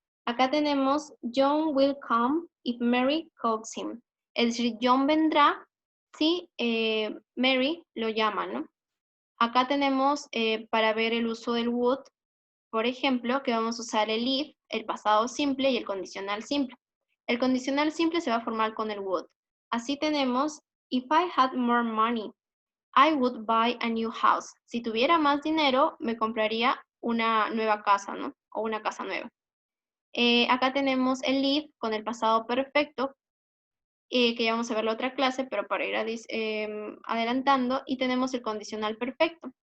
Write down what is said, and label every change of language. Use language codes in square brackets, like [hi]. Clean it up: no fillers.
[es] Acá tenemos [en] John will come if Mary calls him. [es] Es decir, John vendrá si Mary lo llama, ¿no? Acá tenemos para ver el uso del would, por ejemplo, que vamos a usar el if, el pasado simple y el condicional simple. El condicional simple se va a formar con el would. Así tenemos, [en] if I had more money, I would buy a new house. [es] Si tuviera más dinero, me compraría una nueva casa, ¿no? O una casa nueva. Acá tenemos el live con el pasado perfecto, que ya vamos a ver la otra clase, pero para ir adelantando. Y tenemos el condicional perfecto.